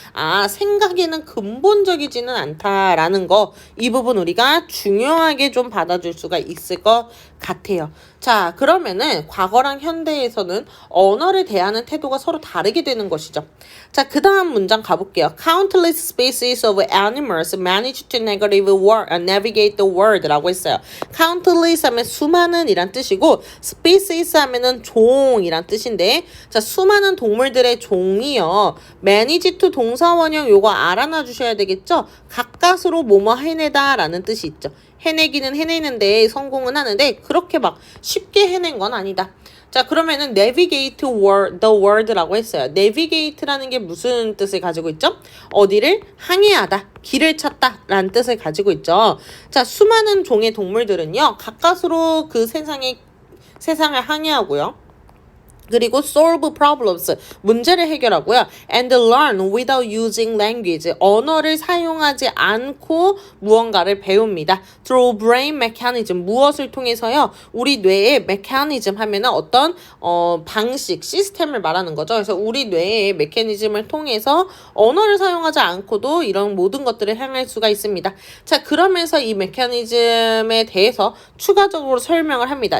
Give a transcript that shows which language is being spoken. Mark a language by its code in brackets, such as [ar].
[ko] 아, 생각에는 근본적이지는 않다라는 거, 이 부분 우리가 중요하게 좀 받아줄 수가 있을 것 같아요. 자, 그러면은 과거랑 현대에서는 언어를 대하는 태도가 서로 다르게 되는 것이죠. 자, 그 다음 문장 가볼게요. [en] Countless species of animals manage to navigate the world [ko] 라고 했어요. Countless 하면 수많은 이란 뜻이고, species 하면은 종이란 뜻인데, 자, 수많은 동물들의 종이요. manage to 동사 원형 요거 알아놔 주셔야 되겠죠? 가까스로 뭐뭐 해내다 라는 뜻이 있죠. 해내기는 해내는데 성공은 하는데 그렇게 막 쉽게 해낸 건 아니다. 자, 그러면은 [en] navigate the world [ko] 라고 했어요. navigate라는 게 무슨 뜻을 가지고 있죠? 어디를 항해하다, 길을 찾다 라는 뜻을 가지고 있죠. 자, 수많은 종의 동물들은요, 가까스로 그 세상을 항해하고요. 그리고 [en] solve problems, [ko] 문제를 해결하고요. [en] and learn without using language, [ko] 언어를 사용하지 않고 무언가를 배웁니다. [en] through brain mechanism, [ko] 무엇을 통해서요? 우리 뇌의 mechanism 하면은 어떤 방식, 시스템을 말하는 거죠. 그래서 우리 뇌의 메커니즘을 통해서 언어를 사용하지 않고도 이런 모든 것들을 행할 수가 있습니다. 자, 그러면서 이 메커니즘에 대해서 추가적으로 설명을 합니다.